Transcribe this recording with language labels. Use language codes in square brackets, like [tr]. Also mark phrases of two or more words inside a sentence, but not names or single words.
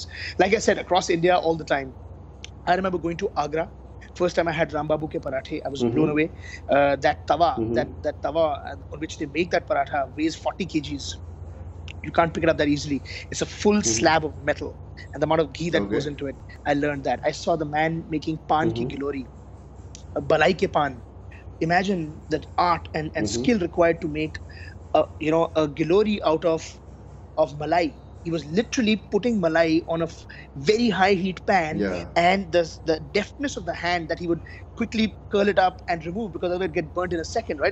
[en] Like I said, across India all the time. I remember going to Agra. First time I had [hi] राम बाबू के पराठे, [en] I was blown away. That tawa, that tawa on which they make that paratha weighs 40 kgs. You can't pick it up that easily. It's a full slab of metal, and the amount of ghee that goes into it. I learned that. I saw the man making [hi] पान की गिलोरी, बलाई के पान. [en] Imagine that art and skill required to make a gilori out of malai. He was literally putting malai on a very high heat pan, and the deftness of the hand that he would quickly curl it up and remove, because otherwise it would get burnt in a second, right?